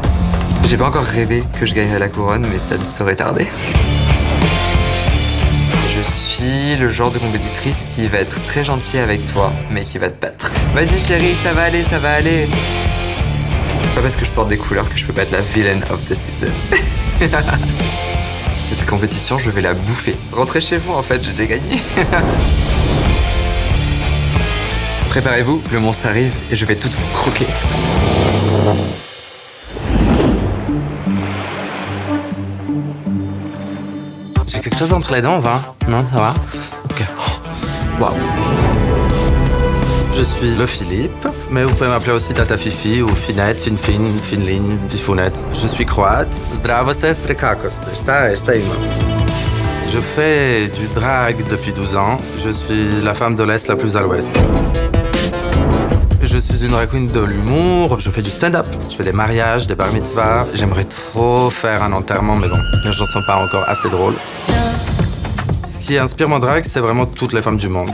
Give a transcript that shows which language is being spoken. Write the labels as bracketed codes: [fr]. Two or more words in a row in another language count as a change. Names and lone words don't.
[fr] J'ai pas encore rêvé que je gagnerais la couronne, mais ça ne saurait tarder. Je suis le genre de compétitrice qui va être très gentille avec toi, mais qui va te battre. Vas-y chérie, ça va aller, ça va aller. C'est pas parce que je porte des couleurs que je peux pas être la [en] villain of the season. [fr] Cette compétition, je vais la bouffer. Rentrez chez vous, en fait, j'ai déjà gagné. Préparez-vous, le monstre arrive et je vais tout vous croquer. J'ai quelque chose entre les dents, va? Non, ça va? Ok. Waouh. Je suis le Philippe, mais vous pouvez m'appeler aussi Tata Fifi ou Finette, Finfin, Finlin, Fifounette. Je suis croate. [hr] Zdravo sestre, kako ste? Šta ima? [fr] Je fais du drag depuis 12 ans. Je suis la femme de l'Est la plus à l'Ouest. Je suis une drag queen de l'humour, je fais du stand-up, je fais des mariages, des bar mitzvahs. J'aimerais trop faire un enterrement, mais bon, les gens sont pas encore assez drôles. Ce qui inspire mon drag, c'est vraiment toutes les femmes du monde.